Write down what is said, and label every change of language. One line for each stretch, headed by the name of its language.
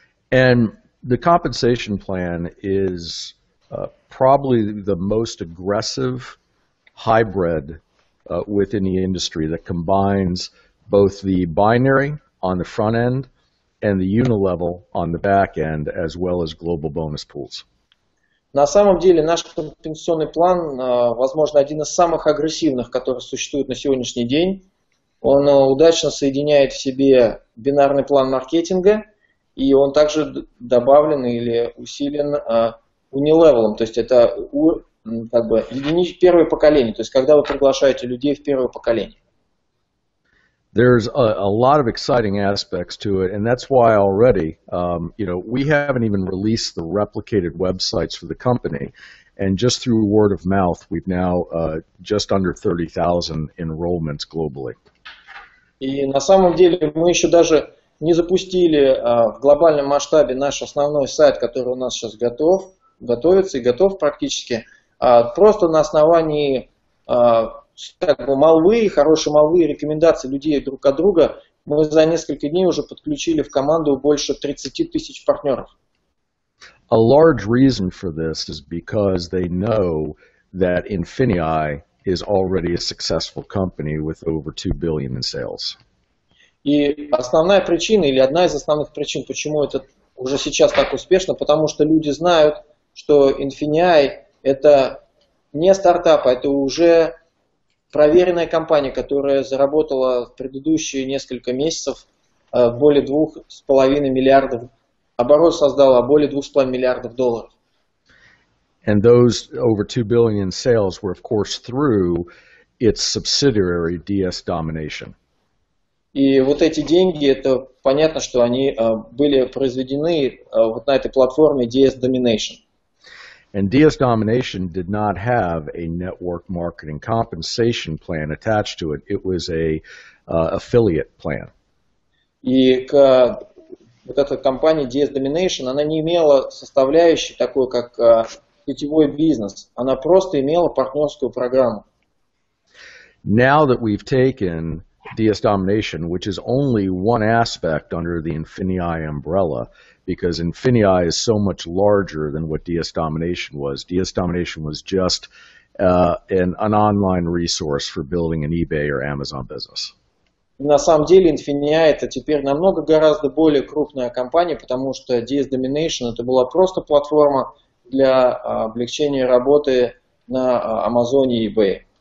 English: And the compensation plan is probably the most aggressive hybrid within the industry that combines both the binary on the front end and the unilevel on the back end, as well as global bonus pools.
Russian: На самом деле наш компенсационный план, возможно, один из самых агрессивных, который существует на сегодняшний день. Он удачно соединяет в себе бинарный план маркетинга, и он также добавлен или усилен unilevel, то есть это первое поколение, то есть когда вы приглашаете людей в первое поколение.
English: There's a lot of exciting aspects to it, and that's why already, we haven't even released the replicated websites for the company, and just through word of mouth, we've now just under 30,000 enrollments globally.
Russian: И на самом деле мы еще даже не запустили в глобальном масштабе наш основной сайт, который у нас сейчас готовится и готов практически, просто на основании молвы, хорошей молвы и рекомендаций людей друг от друга Мы за несколько дней уже подключили в команду больше 30 тысяч партнеров.
English: A large reason for this is because they know that INFINii is already a successful company with over $2 billion in sales.
Russian: И основная причина, или одна из основных причин, почему это уже сейчас так успешно, потому что люди знают, что INFINii это не стартап, это уже проверенная компания, которая заработала в предыдущие несколько месяцев более 2,5 миллиардов, оборот создала более 2,5 миллиардов долларов.
English: And those over $2 billion in sales were, of course, through its subsidiary DS Domination.
Russian: И вот эти деньги, это понятно, что они были произведены вот на этой платформе DS Domination.
English: And DS Domination did not have a network marketing compensation plan attached to it. It was a affiliate plan.
Russian: И вот эта компания DS Domination, она не имела составляющей такой, как сетевой бизнес. Она просто имела партнерскую программу.
English: Now that we've taken DS Domination, which is only one aspect under the INFINii umbrella, because INFINii is so much larger than what DS Domination was. DS Domination was just an online resource for building an eBay or Amazon business.
Russian: На самом деле INFINii это теперь намного гораздо более крупная компания, потому что DS Domination это была просто платформа для облегчения работы на Амазоне и eBay.